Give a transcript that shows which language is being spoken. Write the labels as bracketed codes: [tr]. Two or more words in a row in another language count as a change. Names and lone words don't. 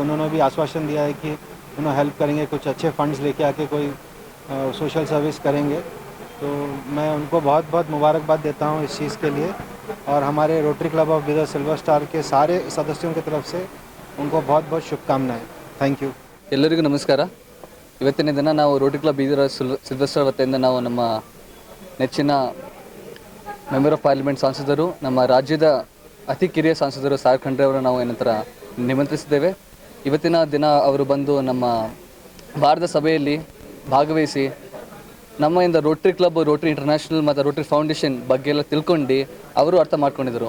[hi] उन्होंने भी आश्वासन दिया है कि उन्होंने हेल्प करेंगे, कुछ अच्छे फंड्स लेके आके कोई [en] social service [hi] करेंगे। तो मैं उनको बहुत बहुत मुबारकबाद देता हूँ इस चीज़ के लिए, और हमारे रोटरी क्लब ऑफ बीदर सिल्वर स्टार के सारे सदस्यों की तरफ से उनको बहुत बहुत शुभकामनाएं। [en] thank you. [kn] ಎಲ್ಲರಿಗೂ ನಮಸ್ಕಾರ. ಇವತ್ತಿನ ದಿನ ನಾವು ರೋಟರಿ ಕ್ಲಬ್ ಬೀದರ್ ಸಿಲ್ವರ್ ಸ್ಟಾರ್ ವತಿಯಿಂದ ನಾವು ನಮ್ಮ ನೆಚ್ಚಿನ [en] member of parliament [kn] ಸಂಸದರು, ನಮ್ಮ ರಾಜ್ಯದ ಅತಿ ಕಿರಿಯ ಸಂಸದರು ಸಾಗರ್ ಖಂಡ್ರೆ ಅವರು ನಾವು ಏನಂತರ ನಿಮಂತ್ರಿಸಿದ್ದೇವೆ. ಇವತ್ತಿನ ದಿನ ಅವರು ಬಂದು ನಮ್ಮ ಭಾರತ ಸಭೆಯಲ್ಲಿ ಭಾಗವಹಿಸಿ ನಮ್ಮಿಂದ ರೋಟರಿ ಕ್ಲಬ್, ರೋಟರಿ ಇಂಟರ್ನ್ಯಾಷನಲ್ ಮತ್ತು ರೋಟರಿ ಫೌಂಡೇಶನ್ ಬಗ್ಗೆ ಎಲ್ಲ ತಿಳ್ಕೊಂಡು ಅವರು ಅರ್ಥ ಮಾಡ್ಕೊಂಡಿದ್ರು.